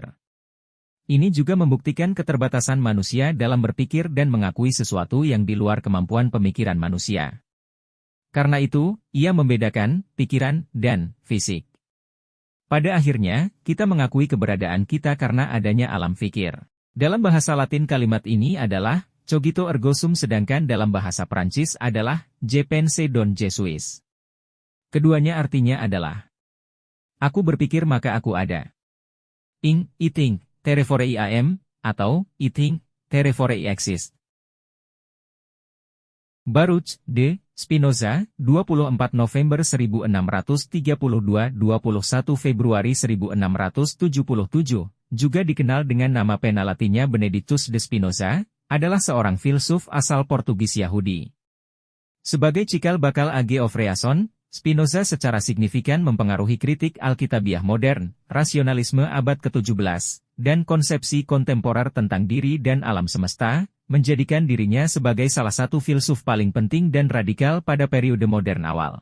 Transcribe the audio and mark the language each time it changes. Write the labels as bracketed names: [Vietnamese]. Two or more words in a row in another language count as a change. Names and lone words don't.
[Indonesian] Ini juga membuktikan keterbatasan manusia dalam berpikir dan mengakui sesuatu yang di luar kemampuan pemikiran manusia. Karena itu, ia membedakan pikiran dan fisik. Pada akhirnya, kita mengakui keberadaan kita karena adanya alam fikir. Dalam bahasa Latin kalimat ini adalah [Latin] cogito ergo sum, [Indonesian] sedangkan dalam bahasa Prancis adalah [French] je pense donc je suis. [Indonesian] Keduanya artinya adalah aku berpikir maka aku ada. [English] I think, therefore I am, atau I think, therefore I exist. [Indonesian] Baruch de Spinoza, 24 November 1632 – 21 Februari 1677, juga dikenal dengan nama pena latinnya Benedictus de Spinoza, adalah seorang filsuf asal Portugis Yahudi. Sebagai cikal bakal [English] Age of Reason, [Indonesian] Spinoza secara signifikan mempengaruhi kritik Alkitabiah modern, rasionalisme abad ke-17, dan konsepsi kontemporer tentang diri dan alam semesta, menjadikan dirinya sebagai salah satu filsuf paling penting dan radikal pada periode modern awal.